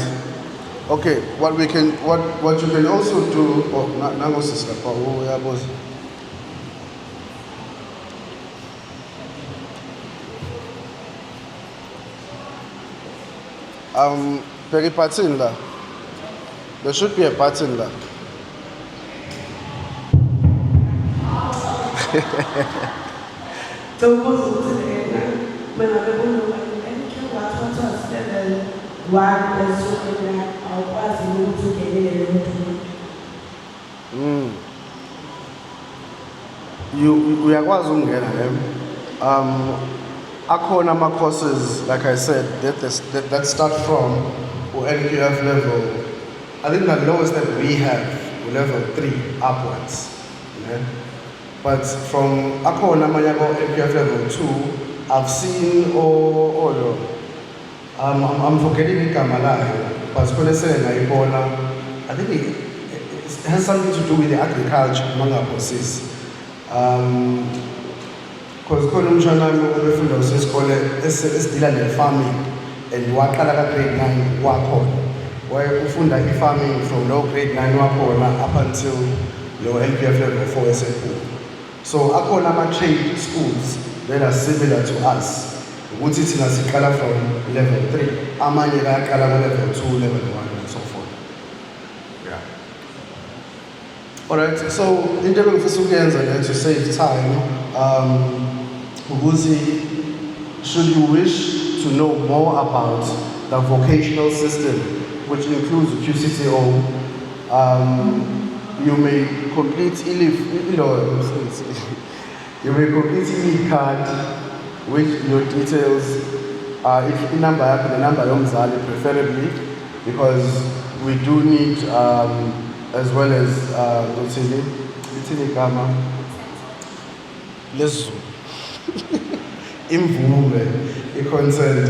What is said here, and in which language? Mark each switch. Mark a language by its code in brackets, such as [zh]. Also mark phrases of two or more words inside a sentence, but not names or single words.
[en] Okay, what you can also do, nango sister, very button la. There should be a button la. So most of the when I go to [zu] uyakwazi ukungena akhona ama-courses [en] like I said that start from NQF level. I think the lowest that we have level 3 upwards, yeah? But from [zu] akhona amanye [en] NQF level 2 I've seen I'm forgetting [zu] igama layo, [en] but I think it has something to do with the agriculture among our courses. [zu] Because khona umshana wami ubefunda usesikole esidila ne-farming and waqala ka-grade 9 wakhona. Ufunda i-farming [en] from low grade 9 wakhona up until low NQF level 4 esekhulu. So [zu] akhona ama-trade [en] schools that are similar to us. [zu] Ukuthi thina siqala [en] from level 3, [zu] amanye ayaqala ku-level 2, [en] level 1 and so forth. Yeah. Alright, so [zu] into engifisa ukuyenza [en] to save time, ukuthi should you wish to know more about the vocational system, which includes the QCTO, you may complete you may complete e card with your details, if the number yomzali preferably, because we do need as well as imvume, consent.